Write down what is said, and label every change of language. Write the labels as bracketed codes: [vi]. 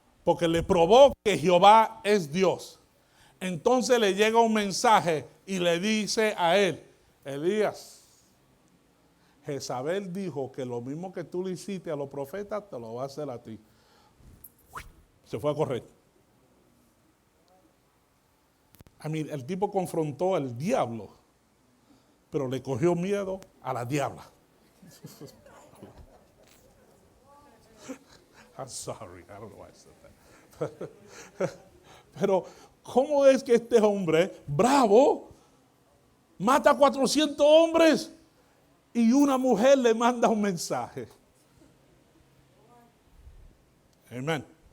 [es] porque le probó que Jehová es Dios. Entonces le llega un mensaje y le dice a él, Elías, Jezabel dijo que lo mismo que tú le hiciste a los profetas, te lo va a hacer a ti. Se fue a correr. El tipo confrontó al diablo, pero le cogió miedo a la diabla. [en] I'm sorry, I don't know why I said that. [es] Pero, ¿cómo es que este hombre, bravo, mata a 400 hombres y una mujer le manda un mensaje? Amén.